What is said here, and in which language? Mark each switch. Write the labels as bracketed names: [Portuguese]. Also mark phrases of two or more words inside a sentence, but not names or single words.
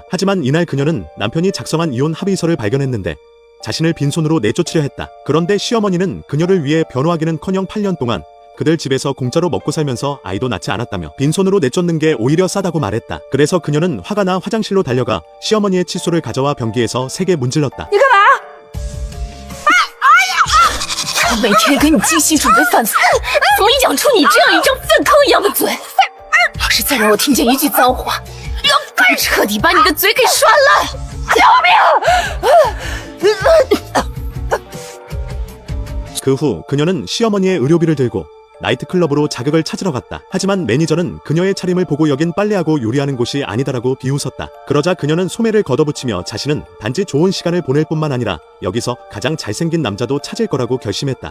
[Korean] 하지만 이날 그녀는 남편이 작성한 이혼 합의서를 발견했는데 자신을 빈손으로 내쫓으려 했다. 그런데 시어머니는 그녀를 위해 변호하기는커녕 8년 동안 그들 집에서 공짜로 먹고 살면서 아이도 낳지 않았다며 빈손으로 내쫓는 게 오히려 싸다고 말했다. 그래서 그녀는 화가 나 화장실로 달려가 시어머니의 칫솔을 가져와 변기에서 세게 문질렀다. [Chinese] 我每天给你精心准备饭菜，怎么养出你这样一张粪坑一样的嘴？要是再让我听见一句脏话，要彻底把你的嘴给涮烂！救命！ [Korean] 그 후 그녀는 시어머니의 의료비를 들고 나이트클럽으로 자극을 찾으러 갔다. 하지만 매니저는 그녀의 차림을 보고 여긴 빨래하고 요리하는 곳이 아니다라고 비웃었다. 그러자 그녀는 소매를 걷어붙이며 자신은 단지 좋은 시간을 보낼 뿐만 아니라 여기서 가장 잘생긴 남자도 찾을 거라고 결심했다.